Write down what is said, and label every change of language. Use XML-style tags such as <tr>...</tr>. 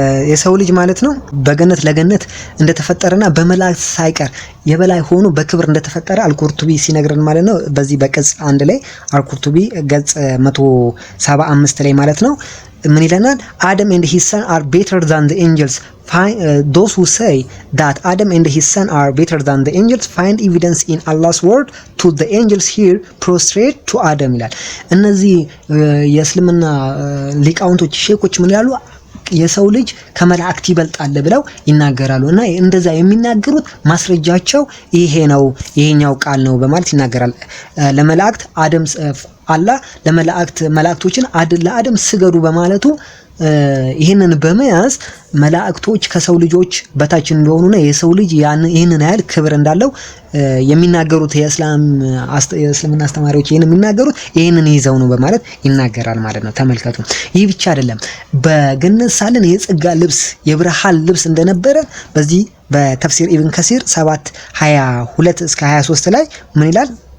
<am>የሰው ልጅ ማለት ነው ለገነት እንደተፈጠረና በመላእክት ሳይቀር የበላይ ሆኖ በክብር እንደተፈጠረ አልቁርቱቢ ሲነግረን ማለት ነው። በዚህ በቅጽ 1 ላይ አልቁርቱቢ ገጽ 175 ላይ ማለት ነው ምን ይለናል?</am> <en>Adam and his son are better than the angels. Those who say that Adam and his son are better than the angels find evidence in Allah's word to the angels here prostrate to Adam</en> <am>ይላል። እነዚህ የእስልምና ሊቃውንቶች ሼኮች ምን ይላሉ? የሰው ልጅ ከመላእክት ይበልጣል ብለው ይናገራሉ። እና እንደዛ የሚናገሩት ማስረጃቸው ይሄ ነው፣ ይሄኛው ቃል ነው በማለት ይናገራል። ለመላእክት አላህ መላእክቶችን ለአደም ስገዱ በማለቱ ይህንን በመያዝ መላእክቶች ከሰው ልጆች በታች እንደሆኑና የሰው ልጅ ይህንን ያህል ክብር እንዳለው የሚናገሩት የእስልምና አስተማሪዎች የሚናገሩት ይህንን ይዘው ነው በማለት ይናገራል ማለት ነው። ተመልከቱ። ይህ ብቻ አይደለም፣ በገነት ሳለን የጸጋ ልብስ የብርሃን ልብስ እንደነበረ በዚህ በተፍሲር ኢብን ከሲር 7:22 እስከ 23 ላይ ምን ይላል?</am>